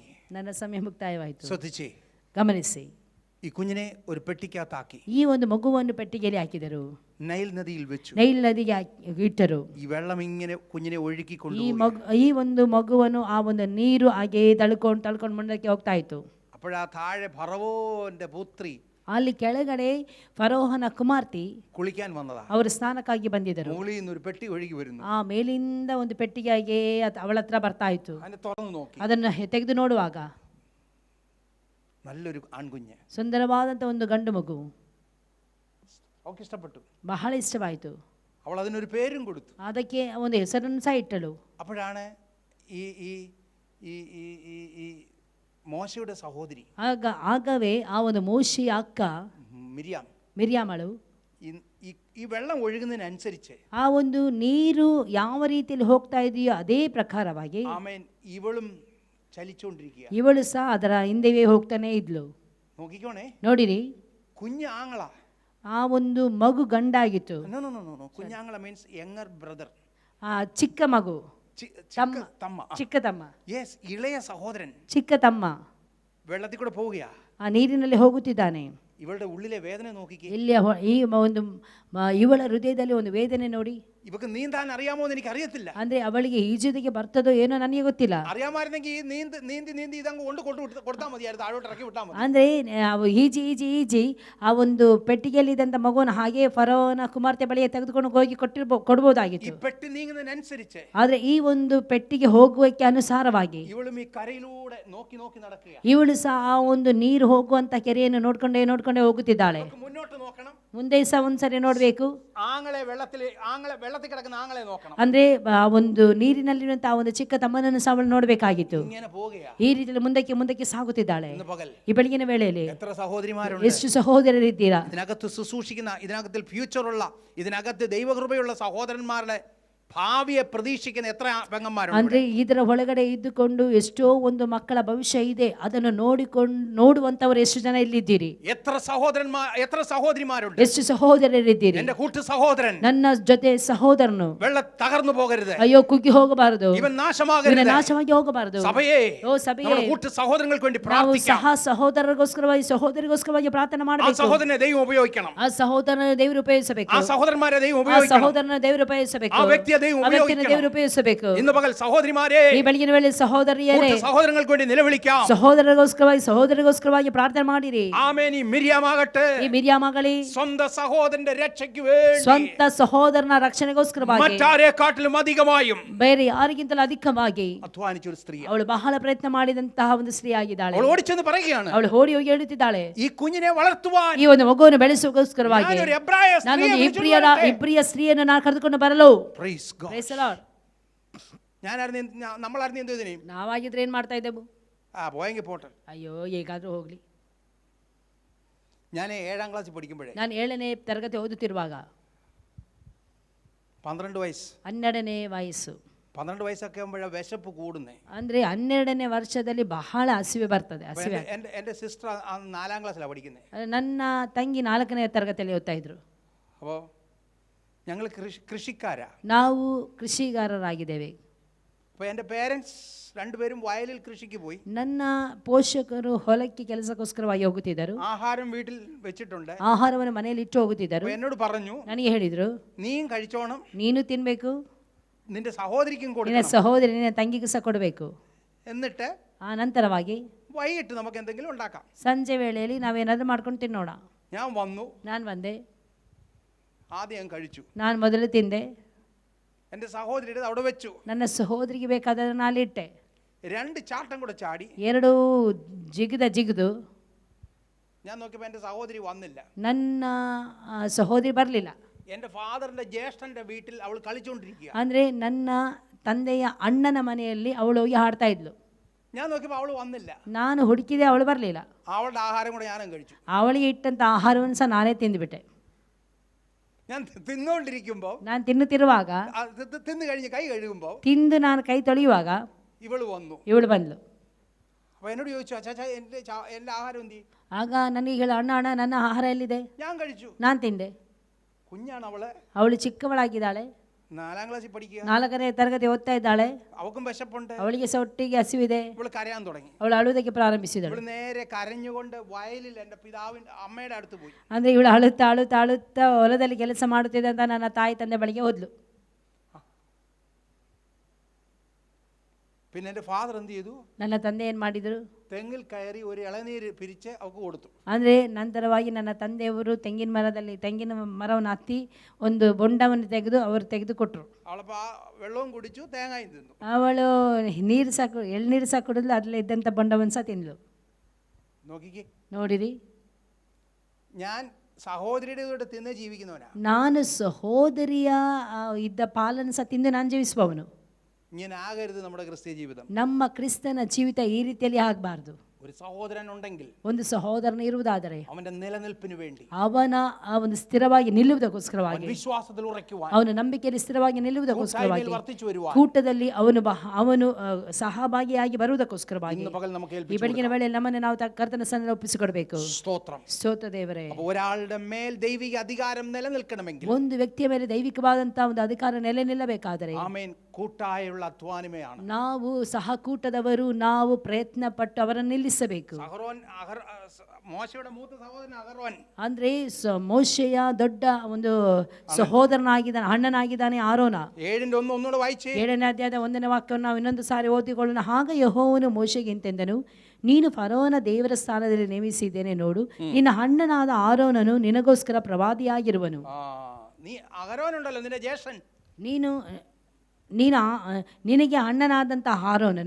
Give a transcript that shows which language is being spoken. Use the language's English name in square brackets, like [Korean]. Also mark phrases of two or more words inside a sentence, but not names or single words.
[Kannada] ನನ್ನ ಸಮಯ ಮುಕ್ತಾಯವಾಯಿತು. [Malayalam] ശ്രദ്ധിച്ചേ, [Kannada] ಗಮನಿಸಿ, [Malayalam] ഈ കുഞ്ഞിനെ ഒരു പെട്ടിക്കകത്താക്കി [Kannada] ಈ ಒಂದು ಮಗುವನ್ನು ಪೆಟ್ಟಿಗೆಯಲ್ಲಿ ಹಾಕಿದರು, [Malayalam] നൈൽ നദിയിൽ വെച്ചു. [Kannada] ನೈಲ್ ನದಿಗೆ ಇಟ್ಟರು. [Malayalam] ഈ വെള്ളം ഇങ്ങനെ കുഞ്ഞിനെ ഒഴുകിക്കൊണ്ടു. [Kannada] ಈ ಒಂದು ಮಗುವನ್ನು ಆ ಒಂದು ನೀರು ಹಾಗೆ ತಳ್ಕೊಂಡು ಮುಂದಕ್ಕೆ ಹೋಗ್ತಾ ಇತ್ತು. [Malayalam] അപ്പോഴാ താഴെ ഫറവോന്റെ പുത്രി [Kannada] ಅಲ್ಲಿ ಕೆಳಗಡೆ ಫರೋಹನ ಕುಮಾರ್ತಿ [Malayalam] കുളിക്കാൻ വന്നതാ. [Kannada] ಅವರು ಸ್ನಾನಕ್ಕಾಗಿ ಬಂದಿದ್ದರು. [Malayalam] മുകളിൽ നിന്ന് ഒരു പെട്ടി ഒഴുകി വരുന്നു. [Kannada] ಆ ಮೇಲಿಂದ ಒಂದು ಪೆಟ್ಟಿಗೆಗೆ ಅವಳ ಹತ್ರ ಬರ್ತಾ ಇತ್ತು. [Malayalam] അതിനെ തുറന്നു നോക്കി, [Kannada] ಅದನ್ನು ತೆಗೆದು ನೋಡುವಾಗ [Malayalam] നല്ലൊരു ആൺകുഞ്ഞ്. [Kannada] ಸುಂದರವಾದಂಥ ಒಂದು ಗಂಡು ಮಗು. [Malayalam] അവൾക്ക് ഇഷ്ടപ്പെട്ടു. [Kannada] ಬಹಳ ಇಷ್ಟವಾಯಿತು. [Malayalam] അവൾ അതിനൊരു പേരും കൊടുത്തു. [Kannada] ಅದಕ್ಕೆ ಒಂದು ಹೆಸರನ್ನು ಸಹ ಇಟ್ಟಳು. [Malayalam] അപ്പോഴാണ് ഈ ഈ ഈ ഈ ഈ ഈ മോശയുടെ സഹോദരി [Kannada] ಆಗವೇ ಆ ಒಂದು ಮೋಶೆಯ ಅಕ್ಕ ಮಿರ್ಯಾಮಳು [Malayalam] ഈ വെള്ളം ഒഴുകുന്നതിനനുസരിച്ച് [Kannada] ಆ ಒಂದು ನೀರು ಯಾವ ರೀತಿಯಲ್ಲಿ ಹೋಗ್ತಾ ಇದೆಯೋ ಅದೇ ಪ್ರಕಾರವಾಗಿ [Malayalam] ആമേൻ ಇವളും ചലിച്ചുകൊണ്ടിരിക്കുക. [Kannada] ಇವಳು ಸಹ ಅದರ ಹಿಂದೆವೇ ಹೋಗ್ತಾನೆ ಇದ್ಲು. [Malayalam] നോക്കിക്കോണേ, [Kannada] ನೋಡಿರಿ, [Malayalam] കുഞ്ഞ് ആങ്ങള, [Kannada] ಆ ಒಂದು ಮಗು ಗಂಡಾಗಿತ್ತು. [English] കുഞ്ഞാങ്ങള means younger brother, [Kannada] ಆ ಚಿಕ್ಕ ಮಗು, ಚಿಕ್ಕ ತಮ್ಮ, [Malayalam] യെസ്, ഇളയ സഹോദരൻ, [Kannada] ಚಿಕ್ಕ ತಮ್ಮ [Malayalam] വെള്ളത്തിൽ കൂടെ പോവുകയാ. [Kannada] ಆ ನೀರಿನಲ್ಲಿ ಹೋಗುತ್ತಿದ್ದಾನೆ. [Malayalam] ഇവളുടെ ഉള്ളിലെ വേദന നോക്കിക്കേ. [Kannada] ಇಲ್ಲಿ ಈ ಒಂದು ಇವಳ ಹೃದಯದಲ್ಲಿ ಒಂದು ವೇದನೆ ನೋಡಿ. [Malayalam] ഇവക്ക് നീന്താൻ അറിയാമോ എന്ന് എനിക്ക് അറിയത്തില്ല. [Kannada] ಅಂದ್ರೆ ಅವಳಿಗೆ ಈಜುವುದಕ್ಕೆ ಬರ್ತದೋ ಏನೋ ನನಗೆ ಗೊತ್ತಿಲ್ಲ. [Malayalam] അറിയാമായിരുന്നെങ്കിൽ നീന്തി ഇതങ്ങ് കൊടുത്താൽ മതിയായിരുന്നു, താഴോട്ട് ഇറക്കി വിട്ടാൽ മതി. [Kannada] ಅಂದ್ರೆ ಈಜಿ ಆ ಒಂದು ಪೆಟ್ಟಿಗೆಯಲ್ಲಿ ಇದ್ದಂತ ಮಗುವನ್ನು ಹಾಗೆ ಫರೋನ ಕುಮಾರ್ತೆ ಬಳಿಗೆ ತೆಗೆದುಕೊಂಡು ಹೋಗಿ ಕೊಡಬಹುದಾಗಿತ್ತು. [Malayalam] ഈ പെട്ടി നീങ്ങുന്നതിനനുസരിച്ച്, [Kannada] ಆದ್ರೆ ಈ ಒಂದು ಪೆಟ್ಟಿಗೆ ಹೋಗುವಕ್ಕೆ ಅನುಸಾರವಾಗಿ ಇವಳು ಈ [Malayalam] കരയിലൂടെ നോക്കി നടക്കുക. [Kannada] ಇವಳು ಸಹ ಆ ಒಂದು ನೀರು ಹೋಗುವಂತ ಕೆರೆಯನ್ನು ನೋಡ್ಕೊಂಡೇ ಹೋಗುತ್ತಿದ್ದಾಳೆ. [Malayalam] മുന്നോട്ട് നോക്കണം, [Kannada] ಮುಂದೆ ಸಹ ಒಂದ್ಸರಿ ನೋಡ್ಬೇಕು. [Malayalam] ആങ്ങളെ വെള്ളത്തിൽ കിടക്കുന്ന ആങ്ങളെ നോക്കണം. [Kannada] ಅಂದ್ರೆ ಆ ಒಂದು ನೀರಿನಲ್ಲಿರುವಂತಹ ಒಂದು ಚಿಕ್ಕ ತಮ್ಮನನ್ನು ಸಹ ಅವಳು ನೋಡ್ಬೇಕಾಗಿತ್ತು. [Malayalam] ഇങ്ങനെ പോവുകയാ. [Kannada] ಈ ರೀತಿಯಲ್ಲಿ ಮುಂದಕ್ಕೆ ಸಾಗುತ್ತಿದ್ದಾಳೆ. ಈ ಬೆಳಗಿನ ವೇಳೆಯಲ್ಲಿ [Malayalam] എത്ര സഹോദരിമാരുണ്ട്, [Kannada] ಎಷ್ಟು ಸಹೋದರರಿದ್ದೀರಾ. [Malayalam] ഇതിനകത്ത് ശുശ്രൂഷിക്കുന്ന, ഇതിനകത്ത് ഫ്യൂച്ചറുള്ള, ഇതിനകത്ത് ദൈവകൃപയുള്ള സഹോദരന്മാരുടെ ഭാവിയെ പ്രതീക്ഷിക്കുന്ന എത്ര പെങ്ങന്മാരുണ്ട്. [Kannada] ಅಂದ್ರೆ ಇದರ ಒಳಗಡೆ ಇದ್ದುಕೊಂಡು ಎಷ್ಟೋ ಒಂದು ಮಕ್ಕಳ ಭವಿಷ್ಯ ಇದೆ, ಅದನ್ನು ನೋಡುವಂತವರು ಎಷ್ಟು ಜನ ಇಲ್ಲಿದ್ದೀರಿ. [Malayalam] എത്ര സഹോദരിമാരുണ്ട്, [Kannada] ಎಷ್ಟು ಸಹೋದರರಿದ್ದೀರಿ. [Malayalam] എന്റെ കൂട്ടു സഹോദരൻ, [Kannada] ನನ್ನ ಜೊತೆ ಸಹೋದರನು [Malayalam] വെള്ളം തകർന്നു പോകരുത്, [Kannada] ಅಯ್ಯೋ ಕುಗ್ಗಿ ಹೋಗಬಾರದು, [Malayalam] ഇവൻ നാശമാകരുത്, [Kannada] ನಾಶವಾಗಿ ಹೋಗಬಾರದು. [Malayalam] സഭയെ, [Kannada] ಸಭೆಯೇ, [Malayalam] കൂട്ടു സഹോദരങ്ങൾക്ക് വേണ്ടി [Kannada] ನಾವು [Malayalam] പ്രാർത്ഥിക്കാം. [Kannada] ಸಹ ಸಹೋದರಿಗೋಸ್ಕರವಾಗಿ ಪ್ರಾರ್ಥನೆ [Malayalam] ആ [Kannada] ಮಾಡಬೇಕು. [Malayalam] സഹോദരനെ ദൈവം ഉപയോഗിക്കണം, [Kannada] ಆ ಸಹೋದರನ ದೇವರು ಉಪಯೋಗಿಸಬೇಕು. [Malayalam] ആ സഹോദരന്മാരെ ദൈവം [Kannada] ಆ [Malayalam] ഉപയോഗിക്കണം, [Kannada] ಸಹೋದರನ ದೇವರು ಉಪಯೋಗಿಸಬೇಕು. [Malayalam] ആ വ്യക്തിയെ ദൈവം [Kannada] ಆ ವ್ಯಕ್ತಿನ [Malayalam] ഉപയോഗിക്കണം. [Kannada] ದೇವರು ಉಪಯೋಗಿಸಬೇಕು. [Malayalam] ഇന്ന് പകൽ സഹോദരിമാരെ, [Kannada] ಈ ಬೆಳಗಿನ ವೇಳೆ ಸಹೋದರಿಯರೇ, [Malayalam] കൂട്ടു സഹോദരങ്ങൾക്ക് വേണ്ടി നിലവിളിക്കാം. [Kannada] ಸಹೋದರಗೋಸ್ಕರವಾಗಿ ಪ್ರಾರ್ಥನೆ ಮಾಡಿರಿ. [Malayalam] ആമേൻ. ഈ മിര്യാമാകട്ടെ, [Kannada] ಈ ಮಿರ್ಯಾಮಗಳೇ, [Malayalam] സ്വന്തം സഹോദരന്റെ രക്ഷയ്ക്ക് വേണ്ടി, [Kannada] ಸ್ವಂತ ಸಹೋದರನ ರಕ್ಷಣೆಗೋಸ್ಕರವಾಗಿ [Malayalam] മറ്റാരെക്കാട്ടിലും അധികമായും [Kannada] ಬೇರೆ ಯಾರಿಗಿಂತಲೂ ಅಧಿಕವಾಗಿ [Malayalam] അധ്വാനിച്ച ഒരു സ്ത്രീ. [Kannada] ಅವಳು ಬಹಳ ಪ್ರಯತ್ನ ಮಾಡಿದಂತಹ ಒಂದು ಸ್ತ್ರೀ ಆಗಿದ್ದಾಳೆ. [Malayalam] അവൾ ഓടിച്ചെന്ന് പറയുകയാണ്, [Kannada] ಅವಳು ಓಡಿ ಹೋಗಿ ಹೇಳುತ್ತಿದ್ದಾಳೆ, [Malayalam] ഈ കുഞ്ഞിനെ വളർത്തുവാൻ [Kannada] ಈ ಒಂದು ಮಗುವನ್ನು ಬೆಳೆಸುವುದಕ್ಕೋಸ್ಕರವಾಗಿ [Malayalam] ഞാനൊരു എബ്രായ സ്ത്രീയെ [Kannada] ನಾನೊಂದು [Malayalam] വിളിച്ചുകൊണ്ട് വരട്ടെ. [Kannada] ಇಬ್ರಿಯ ಸ್ತ್ರೀಯನ್ನು ನಾನು ಕರೆದುಕೊಂಡು ಬರಲು. [English] Praise God. Praise the Lord. [Malayalam] നമ്മളായിരുന്നു എന്ത് ഇതിനെയും [Kannada] ನಾವಾಗಿದ್ರೆ ಏನ್ ಮಾಡ್ತಾ ಇದ್ದೆವು? [Malayalam] പോയെങ്കിൽ പോട്ടെ. [Kannada] ಅಯ್ಯೋ, ಹೇಗಾದ್ರೂ ಹೋಗ್ಲಿ. [Malayalam] ഞാൻ 7ാം ക്ലാസ്സിൽ പഠിക്കുമ്പോഴേ, [Kannada] ನಾನು 7ನೇ ತರಗತಿ ಓದುತ್ತಿರುವಾಗ [Malayalam] 12 വയസ്സ്, [Kannada] 12ನೇ ವಯಸ್ಸು, [Malayalam] 12 വയസ്സൊക്കെ ആകുമ്പോഴാണ് വിശപ്പ് കൂടുന്നേ. [Kannada] ಅಂದ್ರೆ 12ನೇ ವರ್ಷದಲ್ಲಿ ಬಹಳ ಹಸಿವೆ ಬರ್ತದೆ. ಹಸಿವೆ. [Malayalam] എൻ്റെ സിസ്റ്റർ 4ാം ക്ലാസ്സിലാണ് പഠിക്കുന്നത്. [Kannada] ನನ್ನ ತಂಗಿ 4ನೇ ತರಗತಿಯಲ್ಲಿ ಓದ್ತಾ ಇದ್ರು. [Malayalam] അപ്പോൾ ഞങ്ങൾ കൃഷിക്കാരാ, [Kannada] ನಾವು ಕೃಷಿಗಾರರಾಗಿದ್ದೇವೆ. [Malayalam] അപ്പോൾ എൻ്റെ പേരൻസ് രണ്ടുപേരും വയലിൽ കൃഷിക്ക് പോയി. [Kannada] ನನ್ನ ಪೋಷಕರು ಹೊಲಕ್ಕೆ ಕೆಲಸಕ್ಕೋಸ್ಕರವಾಗಿ ಹೋಗುತ್ತಿದ್ದರು. [Malayalam] ആഹാരം വീട്ടിൽ വെച്ചിട്ടുണ്ട്, [Kannada] ಆಹಾರವನ್ನು ಮನೆಯಲ್ಲಿ ಇಟ್ಟು ಹೋಗುತ್ತಿದ್ದರು. [Malayalam] എന്നോട് പറഞ്ഞു, [Kannada] ನನಗೆ ಹೇಳಿದ್ರು, [Malayalam] നീയും കഴിച്ചോണം, [Kannada] ನೀನು ತಿನ್ಬೇಕು, [Malayalam] നിന്റെ സഹോദരിക്കും [Kannada] ನಿನ್ನ [Malayalam] കൊടുക്കണം, [Kannada] ಸಹೋದರಿ ನಿನ್ನ ತಂಗಿಗೂ ಸಹ ಕೊಡಬೇಕು. [Malayalam] എന്നിട്ട് [Kannada] ಆ ನಂತರವಾಗಿ [Malayalam] വൈകിട്ട് നമുക്ക് എന്തെങ്കിലും ഉണ്ടാക്കാം. [Kannada] ಸಂಜೆ ವೇಳೆಯಲ್ಲಿ ನಾವೇನಾದ್ರೂ ಮಾಡ್ಕೊಂಡು ತಿನ್ನೋಣ. [Malayalam] ഞാൻ വന്നു, [Kannada] ನಾನು ಬಂದೆ, [Malayalam] ആദ്യം ഞാൻ കഴിച്ചു, [Kannada] ನಾನು ಮೊದಲು ತಿಂದೆ, [Malayalam] എൻ്റെ സഹോദരിയുടെ അവിടെ വെച്ചു, [Kannada] ನನ್ನ ಸಹೋದರಿಗೆ ಬೇಕಾದನ್ನು ಅಲ್ಲಿಟ್ಟೆ. [Malayalam] 2 ചാട്ടം കൂടെ ചാടി [Kannada] 2 ಜಿಗಿದು [Malayalam] ഞാൻ നോക്കിയപ്പോൾ എൻ്റെ സഹോദരി വന്നില്ല. [Kannada] ನನ್ನ ಸಹೋದರಿ ಬರಲಿಲ್ಲ. [Malayalam] എൻ്റെ ഫാദറിന്റെ ജ്യേഷ്ഠന്റെ വീട്ടിൽ അവൾ കളിച്ചുകൊണ്ടിരിക്കുക. [Kannada] ಅಂದರೆ ನನ್ನ ತಂದೆಯ ಅಣ್ಣನ ಮನೆಯಲ್ಲಿ ಅವಳು ಹೋಗಿ ಹಾಡ್ತಾ ಇದ್ಲು. [Malayalam] ഞാൻ നോക്കിയപ്പോൾ അവൾ വന്നില്ല. [Kannada] ನಾನು ಹುಡುಕಿದೆ, ಅವಳು ಬರಲಿಲ್ಲ. [Malayalam] അവളുടെ ആഹാരം കൂടെ ഞാനും കഴിച്ചു. [Kannada] ಅವಳಿಗೆ ಇಟ್ಟಂಥ ಆಹಾರವನ್ನು ಸಹ ನಾನೇ ತಿಂದುಬಿಟ್ಟೆ. [Malayalam] ഞാൻ തിന്നുകൊണ്ടിരിക്കുമ്പോൾ, [Kannada] ನಾನು ತಿನ್ನುತ್ತಿರುವಾಗ, [Malayalam] തിന്നു കഴിഞ്ഞ് കൈ കഴുകുമ്പോൾ [Kannada] ತಿಂದು ನಾನು ಕೈ ತೊಳೆಯುವಾಗ [Malayalam] ഇവള് വന്നു. [Kannada] ಇವಳು ಬಂದ್ಲು. [Malayalam] അപ്പോൾ എന്നോട് ചോദിച്ചു, അച്ചാച്ചാ എൻ്റെ ആഹാരം എന്തി? [Kannada] ಆಗ ನನಗೆ ಹೇಳು, ಅಣ್ಣ ಅಣ್ಣ ನನ್ನ ಆಹಾರ ಎಲ್ಲಿದೆ? [Malayalam] ഞാൻ കഴിച്ചു. [Kannada] ನಾನು ತಿಂದೆ. [Malayalam] കുഞ്ഞാണ് അവള്, [Kannada] ಅವಳು ಚಿಕ್ಕವಳಾಗಿದ್ದಾಳೆ, [Malayalam] 4ാം ക്ലാസ്സിൽ പഠിക്കുക. [Kannada] 4ನೇ ತರಗತಿ ಓದ್ತಾ ಇದ್ದಾಳೆ. [Malayalam] അവൾക്കും വിശപ്പുണ്ട്. [Kannada] ಅವಳಿಗೆ ಸಹ ಒಟ್ಟಿಗೆ ಹಸಿವಿದೆ. [Malayalam] ഇവള് കരയാൻ തുടങ്ങി. [Kannada] ಅವಳು ಅಳುವುದಕ್ಕೆ ಪ್ರಾರಂಭಿಸಿದಳು. [Malayalam] ഇവള് നേരെ കരഞ്ഞുകൊണ്ട് വയലിൽ എൻ്റെ പിതാവിൻ്റെ അമ്മയുടെ അടുത്ത് പോയി. [Kannada] ಅಂದರೆ ಇವಳು ಅಳುತ್ತಾ ಅಳುತ್ತಾ ಅಳುತ್ತಾ ಹೊಲದಲ್ಲಿ ಕೆಲಸ ಮಾಡುತ್ತಿದ್ದೆ ಅಂತ ನನ್ನ ತಾಯಿ ತಂದೆ ಬಳಿಗೆ ಹೋದ್ಲು. [Malayalam] പിന്നെ എൻ്റെ ഫാദർ എന്ത് ചെയ്തു? [Kannada] ನನ್ನ ತಂದೆ ಏನು ಮಾಡಿದರು? [Malayalam] തെങ്ങിൽ കയറി ഒരു ഇളനീര് പിരിച്ച് അവൾക്ക് കൊടുത്തു. [Kannada] ಅಂದರೆ ನಂತರವಾಗಿ ನನ್ನ ತಂದೆಯವರು ತೆಂಗಿನ ಮರವನ್ನು ಹತ್ತಿ ಒಂದು ಬೊಂಡವನ್ನು ಅವರು ತೆಗೆದುಕೊಟ್ರು. [Malayalam] അവളപ്പോൾ ആ വെള്ളവും കുടിച്ചു, തേങ്ങയും തിന്നു. [Kannada] ಅವಳು ಎಳ್ನೀರು ಸಹ ಕುಡಿದ್ಲು, ಅದರಲ್ಲಿ ಇದ್ದಂಥ ಬೊಂಡವನ್ನು ಸಹ ತಿಂದ್ಲು. [Malayalam] നോക്കിക്കേ, [Kannada] ನೋಡಿರಿ, [Malayalam] ഞാൻ സഹോദരിയുടെ കൂടെ തിന്ന് ജീവിക്കുന്നവനാ. [Kannada] ನಾನು ಸಹೋದರಿಯ ಇದ್ದ ಪಾಲನ್ನು ಸಹ ತಿಂದು ನಾನು ಜೀವಿಸುವವನು. [Malayalam] ഇങ്ങനെ ആകരുത് നമ്മുടെ ക്രിസ്ത്യ ജീവിതം. [Kannada] ನಮ್ಮ ಕ್ರಿಸ್ತನ ಜೀವಿತ ಈ ರೀತಿಯಲ್ಲಿ ಆಗಬಾರ್ದು. [Malayalam] ഒരു സഹോദരൻ ഉണ്ടെങ്കിൽ, [Kannada] ಒಂದು ಸಹೋದರನ ಇರುವುದಾದರೆ, [Malayalam] അവന്റെ ನಿಲನಿಲ್ಪಿನ വേണ്ടി, [Kannada] ಅವನ ಒಂದು ಸ್ಥಿರವಾಗಿ ನಿಲ್ಲುವುದಕ್ಕೋಸ್ಕರವಾಗಿ, [Malayalam] വിശ്വാസത്തിൽ ഉറയ്ക്കുവാൻ, [Kannada] ಅವನ ನಂಬಿಕೆಯಲ್ಲಿ ಸ್ಥಿರವಾಗಿ ನಿಲ್ಲುವುದಕ್ಕೋಸ್ಕರವಾಗಿ, [Malayalam] വർദ്ധിച്ചു വരുവാൻ, [Kannada] ಕೂಟದಲ್ಲಿ ಅವನು ಸಹಭಾಗಿಯಾಗಿ ಬರುವುದಕ್ಕೋಸ್ಕರವಾಗಿ [Malayalam] ഇന്ന് പകൽ നമുക്ക് [Kannada] ಈ ಬೆಳಗಿನ ವೇಳೆಯಲ್ಲಿ ನಮ್ಮನ್ನು ನಾವು ಕರ್ತನ ಸನ್ನಿಧಿಯಲ್ಲಿ ಒಪ್ಪಿಸಿಕೊಡಬೇಕು. [Malayalam] സ്തോത്രം. [Kannada] ಸ್ತೋತ್ರ ದೇವರೇ. [Malayalam] ഒരാളുടെ മേൽ ദൈവിക അധികാരം നിലനിൽക്കണമെങ്കിൽ, [Kannada] ಒಂದು ವ್ಯಕ್ತಿಯ ಮೇಲೆ ದೈವಿಕವಾದಂತಹ ಒಂದು ಅಧಿಕಾರ ನೆಲೆ ನಿಲ್ಲಬೇಕಾದರೆ, [Malayalam] ആമേൻ, കൂട്ടായുള്ള അധ്വാനമേയാണ്. [Kannada] ನಾವು ಸಹಕೂಟದವರು, ನಾವು ಪ್ರಯತ್ನ ಪಟ್ಟು ಅವರನ್ನು ನಿಲ್ಲಿಸಬೇಕು. [Malayalam] ಮೋಶೆയുടെ ಮೂത്ത ಸಹೋದರನ ಅಹರೋನ್, [Kannada] ಅಂದ್ರೆ ಮೋಶೆಯ ದೊಡ್ಡ ಒಂದು ಸಹೋದರನಾಗಿದ್ದಾನೆ, ಅಣ್ಣನಾಗಿದ್ದಾನೆ ಆರೋನ. [Malayalam] 7:1 ഒന്നുകൂടെ വായിച്ചേ. [Kannada] 7ನೇ ಅಧ್ಯಾಯದ 1ನೇ ವಾಕ್ಯವನ್ನು ನಾವು ಇನ್ನೊಂದು ಸಾರಿ ಓದಿಕೊಳ್ಳೋಣ. ಆಗ ಯೆಹೋವನು ಮೋಶೆಗೆ ಇಂತೆಂದನು, ನೀನು ಫರೋನ ದೇವರ ಸ್ಥಾನದಲ್ಲಿ ನೇಮಿಸಿದ್ದೇನೆ ನೋಡು, ನಿನ್ನ ಅಣ್ಣನಾದ ಆರೋನನು ನಿನಗೋಸ್ಕರ ಪ್ರವಾದಿಯಾಗಿರುವನು. [Malayalam] നീ അഹരോൻ ഉണ്ടല്ലോ, നിന്റെ ജ്യേഷ്ഠൻ, [Kannada] ನಿನಗೆ ಅಣ್ಣನಾದಂಥ ಆರೋನನು